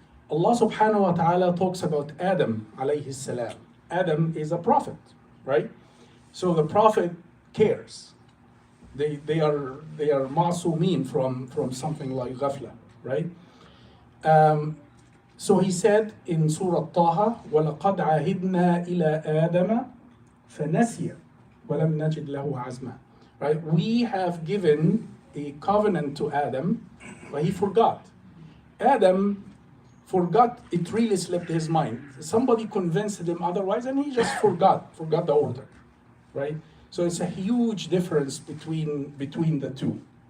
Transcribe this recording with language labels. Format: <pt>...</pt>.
<en>Allah subhanahu wa ta'ala talks about Adam alayhi salam. Adam is a prophet, right? So the prophet cares. They are ma'sumin from something like ghafla, right?</en> <ar>So he said in Surah Taha, وَلَقَدْ عَهِدْنَا إِلَىٰ آدَمَ فَنَسِيَ وَلَمْ نَجِدْ لَهُ عَزْمًا.</ar> <en>Right? We have given a covenant to Adam, but he forgot. Adam forgot, it really slipped his mind. Somebody convinced him otherwise, and he just forgot the order, right? So it's a huge difference between the two.</en>